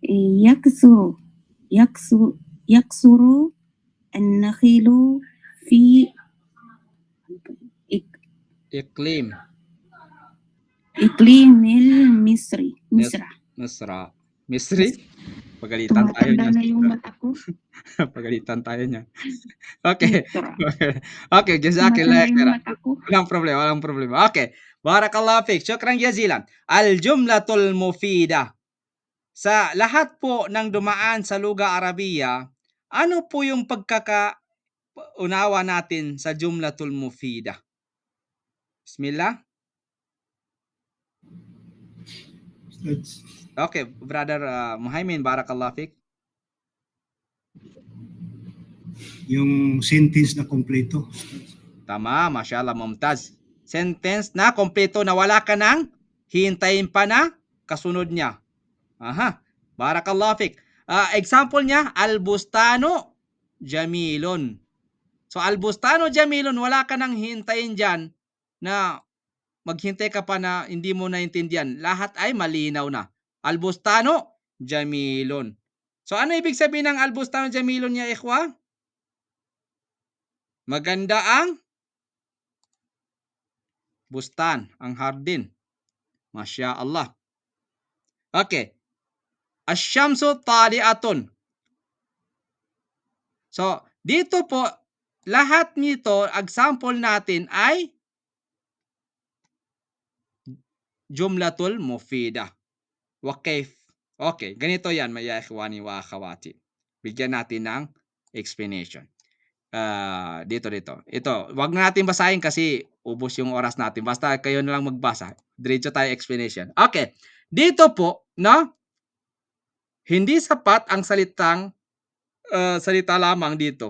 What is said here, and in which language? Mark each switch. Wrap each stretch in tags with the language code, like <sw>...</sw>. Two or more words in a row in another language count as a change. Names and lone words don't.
<ar>يكثر النخيل في إقليم Misri?</ar> <tl>Pagalitan tayo niya. Tumatanda na yung mata ko. Pagalitan tayo niya. Okay.</tl> <ar>Misra. Okay, جزاك الله</ar> <tl>Tumatanda yung</tl> <ar>خيرا.</ar> <tl>mata ko. Walang problema.</tl> <ar>Okay. بارك الله فيك. شكرا جزيلا. الجملة المفيدة.</ar> <tl>Sa lahat po ng dumaan sa</tl> <ar>لغة عربية,</ar> <tl>ano po yung pagkakaunawa natin sa</tl> <ar>الجملة المفيدة? بسم الله. Ustaz. Okay, Brother Muhaimin, بارك الله فيك.</ar> <tl>Yung sentence na kompleto. Tama,</tl> <ar>ما شاء الله، ممتاز.</ar> <tl>sentence na kompleto na wala ka nang hihintayin pa na kasunod niya. Aha.</tl> <ar>بارك الله فيك.</ar> <tl>Example niya,</tl> <ar>البستان جميل. So البستان جميل,</ar> <tl>wala ka nang hintayin diyan na maghintay ka pa na hindi mo naintindihan. Lahat ay malinaw na.</tl> <ar>البستان جميل.</ar> <tl>So ano ibig sabihin ng</tl> <ar>البستان جميل يا إخوة?</ar> <tl>Maganda ang bustan, ang hardin.</tl> <ar>ما شاء الله. Okay. الشمس طالعة.</ar> <tl>So, dito po, lahat nito, example natin ay</tl> <ar>جملة مفيدة.</ar> <tl>Wakif. Okay, ganito yan,</tl> <ar>يا إخواني وأخواتي.</ar> <tl>Bigyan natin ng explanation. Dito. Ito, wag na natin basahin kasi ubos yung oras natin. Basta kayo na lang magbasa. Diretso tayo explanation. Okay. Dito po, no? Hindi sapat ang salita lamang dito.</tl>